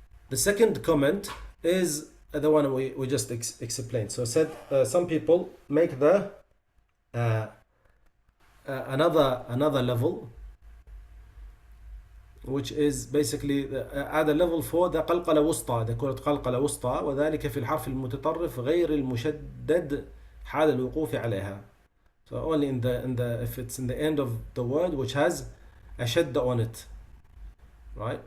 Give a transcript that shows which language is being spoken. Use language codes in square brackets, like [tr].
[en] The second comment is the one we just explained. So said some people make the another level, which is basically add a level for the [ar] قلقلة وسطى. [en] They call it [ar] قلقلة وسطى وذلك في الحرف المتطرف غير المشدد حال الوقوف عليها. [en] So only in the if it's in the end of the word which has a shadda on it, right?